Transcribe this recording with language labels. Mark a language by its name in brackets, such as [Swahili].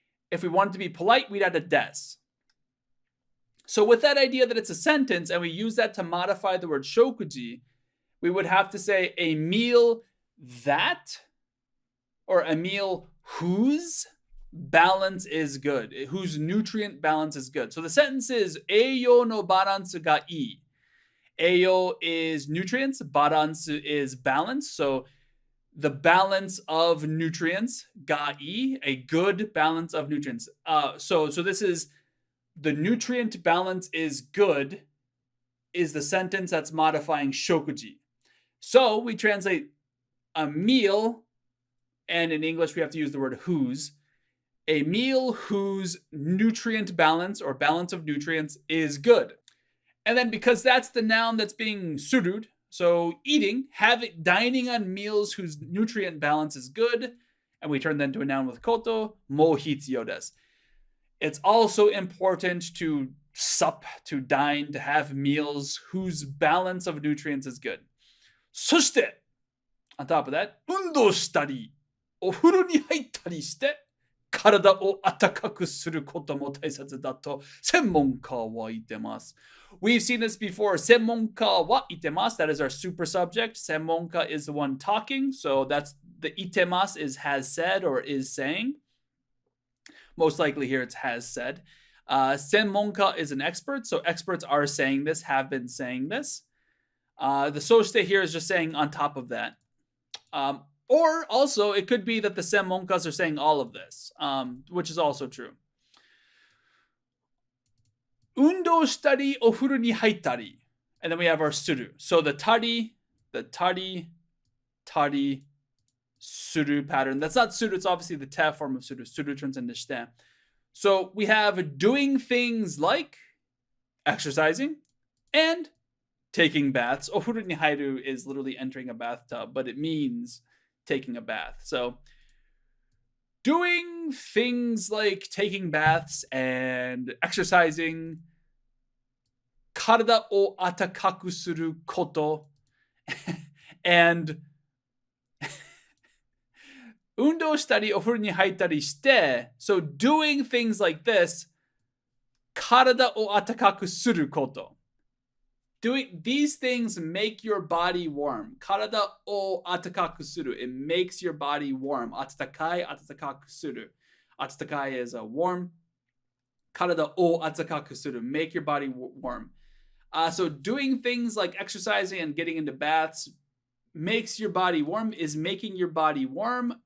[English] If we wanted to be polite, we'd add a des. So with that idea that it's a sentence, and we use that to modify the word shokuji, we would have to say a meal that, or a meal whose, balance is good, whose nutrient balance is good. So the sentence is, [Japanese] 栄養のバランスがいい. [English] 栄養 is nutrients, バランス is balance. So the balance of nutrients, [Japanese] がいい, [English] a good balance of nutrients. So this is, the nutrient balance is good, is the sentence that's modifying shokuji. So we translate a meal, and in English we have to use the word whose. A meal whose nutrient balance or balance of nutrients is good. And then because that's the noun that's being surued, so eating, dining on meals whose nutrient balance is good, and we turn that into a noun with koto, [Japanese] mo hitsuyo desu. [English] It's also important to sup, to dine, to have meals whose balance of nutrients is good. [Japanese] そして、 [English] on top of that, [Japanese] 運動したり、お風呂に入ったりして、体を温かくすることも大切だと専門家は言ってます。 [English] We've seen this before. [Japanese] 専門家は言ってます. [English] That is our super subject. 専門家 is the one talking. So that's the 言ってます is has said or is saying. Most likely here it's has said. 専門家 is an expert. So experts are saying this, have been saying this. The そして here is just saying on top of that. Or also, it could be that the senmonkas are saying all of this, which is also true. [Japanese] 運動したり、お風呂に入ったり. [English] And then we have our suru. So the tari, suru pattern. That's not suru, it's obviously the te form of suru. Suru turns into shite. So we have doing things like exercising and taking baths. [Japanese] お風呂に入る [English] is literally entering a bathtub, but it means taking a bath. So doing things like taking baths and exercising, [Japanese] 体を温かくすること, [English] and [Japanese] 運動したりお風呂に入ったりして, [English] so doing things like this, 体を温かくすること. Doing these things make your body warm. [Japanese] 体を温かくする. [English] It makes your body warm. [Japanese] 温かい、温かくする. [English] 温かい is a warm. [Japanese] 体を温かくする. [English] Make your body warm. So doing things like exercising and getting into baths makes your body warm, is making your body warm.